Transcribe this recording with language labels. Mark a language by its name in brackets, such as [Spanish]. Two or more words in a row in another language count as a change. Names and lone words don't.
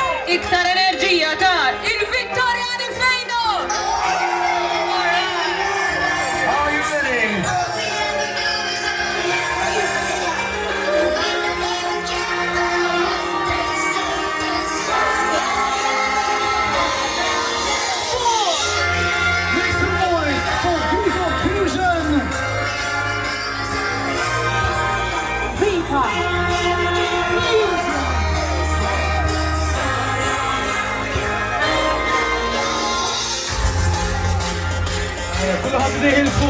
[Maltese] iktar enerġija ta' il-Vittorjani fejnu! [English] Are you ready? Make some noise for Viva Fusion! Viva! [Arabic] كل واحد بده يهل فوق.